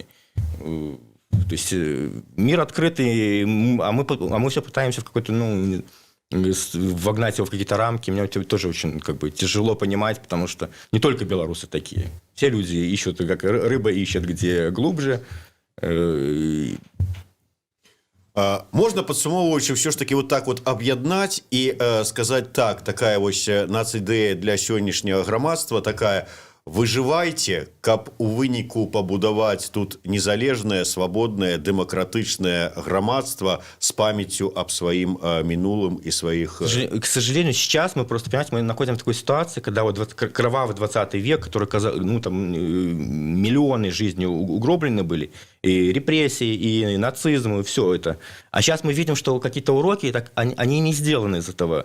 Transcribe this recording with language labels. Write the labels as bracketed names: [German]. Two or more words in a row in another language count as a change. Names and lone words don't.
[Russian] То есть мир открытый, а мы все пытаемся в какой-то, вогнать его в какие-то рамки. Мне это тоже очень как бы тяжело понимать, потому что не только белорусы такие. Все люди ищут, как рыба ищет, где глубже. [Belarusian] Можна, падсумоўваючы, [Russian] все ж таки вот так вот [Belarusian] аб'яднаць і сказаць так, такая вось нацыдэя для сённяшняга грамадства, такая: выжывайце, каб у выніку пабудаваць тут незалежнае, свабоднае, дэмакратычнае грамадства [Russian] с памятью об своим [Belarusian] мінулым [Russian] и своих... К сожалению, сейчас мы просто, понимаете, мы находимся в такой ситуации, когда вот кровавый 20 век, который, миллионы жизней угроблены были, и репрессии, и нацизм, и все это. А сейчас мы видим, что какие-то уроки, они не сделаны из этого.